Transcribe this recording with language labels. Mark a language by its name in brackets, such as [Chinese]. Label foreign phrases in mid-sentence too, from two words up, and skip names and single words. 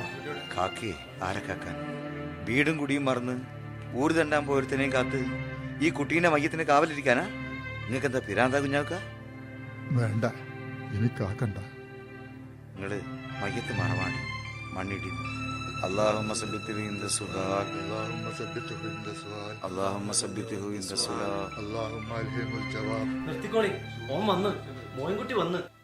[Malayalam] കാക്കേ, ആരെ കാക്കാൻ? വീടും കുടിയും മറന്ന് ഊര് തണ്ടാൻ പോയത്തിനെയും കാത്ത് ഈ കുട്ടീന്റെ മയ്യത്തിന് കാവലിരിക്കാനാ? നിങ്ങൾക്ക് എന്താ പിരാന്താ കുഞ്ഞാക്ക? വേണ്ട, ഇനി കാക്കണ്ട. നിങ്ങള് മയ്യത്ത് മറവാണ്, മണ്ണിടി. [Arabic] اللهم ثبته عند السؤال اللهم ثبته عند السؤال اللهم ثبته عند السؤال اللهم الهمه الجواب. [Malayalam] നിർത്തിക്കോളി, ഓൻ വന്ന്, മോയിൻകുട്ടി വന്ന്.